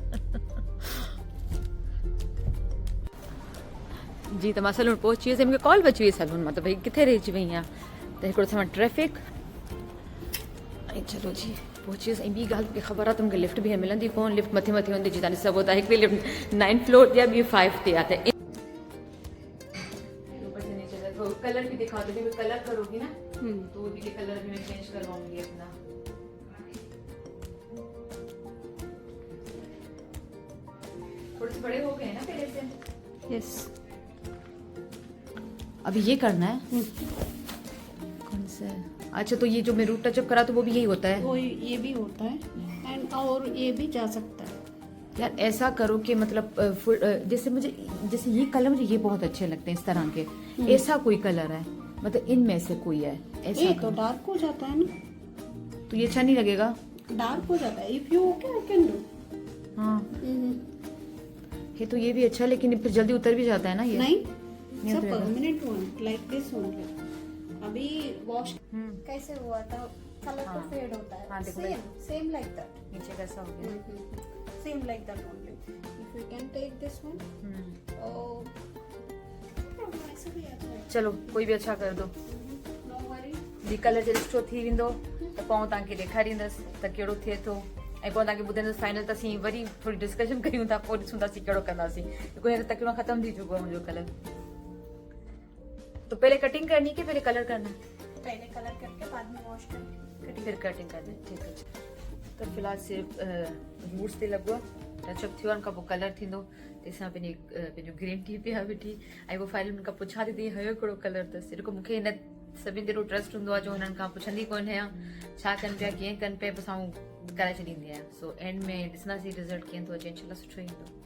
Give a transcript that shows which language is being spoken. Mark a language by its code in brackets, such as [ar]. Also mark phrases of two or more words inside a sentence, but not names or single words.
[sd] जी त मां सलून पहुची वियसि मूंखे कॉल बची वई सलून मां त भई किथे रहिजी वई आहियां त हिकिड़ो समय ट्रैफिक ऐं चलो जी पहुची वियसि ऐं ॿी ॻाल्हि मूंखे ख़बर आहे त मूंखे लिफ्ट बि मिलंदी कोन लिफ्ट मथे हूंदी जीअं तव्हां ॾिसी सघो था हिकिड़ी लिफ्ट 9th फ्लोर ते आहे ॿी 5 ते आहे त [hi] कलर भी दिखा दो कलर करोगी ना तो भी कलर भी मैं चेंज करवाऊंगी अपना थोड़े से बड़े हो गए ना पहले से यस अभी ये करना है कौन सा अच्छा तो ये जो मैं रूट टचअप करा तो वो भी यही होता है वो ये भी होता है एंड और ये भी जा सकता है यार ऐसा करो कि मतलब जैसे ये कलर मुझे ये बहुत अच्छे लगते हैं इस तरह के ऐसा कोई कलर है मतलब इनमें से कोई है ऐसा ये तो डार्क हो जाता है ना तो ये अच्छा नहीं लगेगा डार्क हो जाता है [en] if you ok I can do [hi] हाँ ये तो ये भी अच्छा लेकिन फिर जल्दी उतर भी जाता है ना ये नहीं सब [en] permanent one like this only [hi] अभी वॉश कैसे हुआ था कलर तो फेड होता है हाँ, [en] same like that [hi] नीचे कैसा हो गया [en] same like that only if you can take this one [hi] ऐसे भी अच्छा है चलो कोई भी अच्छा कर दो [en] no worry [sd] जी कलर जो रिश्तो थी वेंदो त पोइ तव्हांखे ॾेखारींदसि त कहिड़ो थिए थो ऐं पोइ तव्हांखे ॿुधाईंदसि फाइनल त असीं वरी थोरी डिस्कशन कयूं था पोइ ॾिसूं था असीं कहिड़ो कंदासीं क्योंकि हींअर तकरीबन ख़तमु थी चुको आहे मुंहिंजो कलर [hi] तो पहले कटिंग करनी कि पहले कलर करना पहले कलर करके बाद में वॉश करके फिर कटिंग करनी ठीक है [sd] त फ़िलहाल सिर्फ़ु रूट्स ते लॻो टचअप थियो आहे उन खां पोइ कलर थींदो तेसां पंहिंजो ग्रीन टी पिया वेठी ऐं पोइ फाइनल हुन खां पुछां थी हुयो कहिड़ो कलर अथसि जेको मूंखे हिन सभिनि ते एॾो ट्रस्ट हूंदो आहे जो हुननि खां पुछंदी कोन आहियां छा कनि पिया कीअं कनि पिया बसि आऊं कराए छॾींदी आहियां सो एंड में ॾिसंदासीं रिज़ल्ट कीअं थो अचे इंशाल्लाह सुठो ईंदो